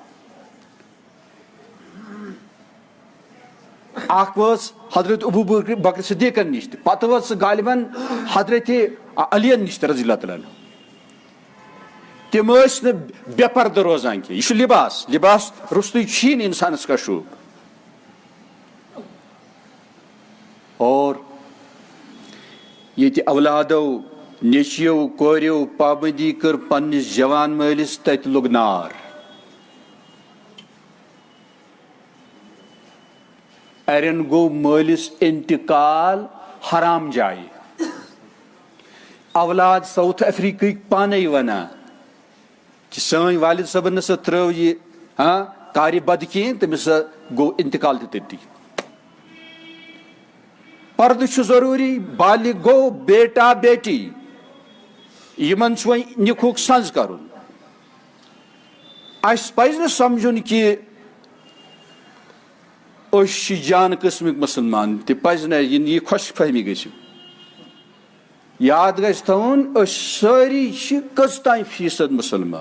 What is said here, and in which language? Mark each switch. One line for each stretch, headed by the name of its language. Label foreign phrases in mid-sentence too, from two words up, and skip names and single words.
Kashmiri: اکھ وٲژ حضرت ابو بکر صدیقن نِش تہِ پتہٕ وٲژ سۄ غالباً حضرت علی نِش تہِ
Arabic: رضی اللہ تعالیٰ عنہ.
Kashmiri: تِم ٲسۍ نہٕ بے پردٕ روزان کینٛہہ. یہِ چھُ لباس روٚستُے چھُیی نہٕ انسانس کا شوق. اور ییٚتہِ اولادو نیٚچویو کوریو پابندی کٔر پننِس جوان مٲلِس تتہِ لوٚگ نار. اَرٮ۪ن گوٚو مٲلِس انتقال حرام جایہِ. اولاد ساوُتھ افریقہٕکۍ پانے ونان کہِ سٲنۍ والد صٲبن نسا ترٲو یہِ کارِ بد کینٛہہ تٔمِس ہسا گوٚو انتقال تہِ تٔتی. پردٕ چھُ ضروٗری. بالغ گوٚو بیٹا بیٹی یِمن چھُ وۄنۍ نِکہُک سنٛز کرُن. اَسہِ پزِ نہٕ سمجُن کہِ أسۍ چھِ جان قٕسمٕکۍ مُسلمان تہِ پزِ نہٕ یہِ خۄش فہمی گژھِ. یاد گژھِ تھاوُن أسۍ سٲری چھِ کٔژتانۍ فیٖصد مُسلمان.